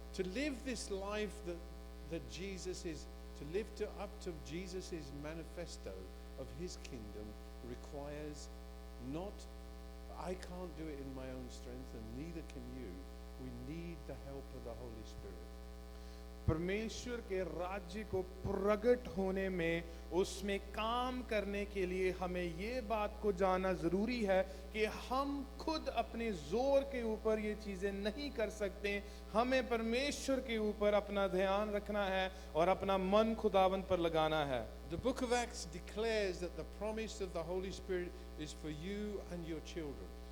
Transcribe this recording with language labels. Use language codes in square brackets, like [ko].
[en] To live this life that Jesus is, to live up to Jesus' manifesto of His kingdom requires not, I can't do it in my own strength and neither can you. We need the help of the Holy Spirit. [hi] परमेश्वर के राज्य को प्रकट होने में, उसमें काम करने के लिए हमें ये बात को जानना जरूरी है कि हम खुद अपने जोर के ऊपर ये चीजें नहीं कर सकते। हमें परमेश्वर के ऊपर अपना ध्यान रखना है और अपना मन खुदावंद पर लगाना है। [en] The book of Acts declares that the promise of the Holy Spirit is for you and your children.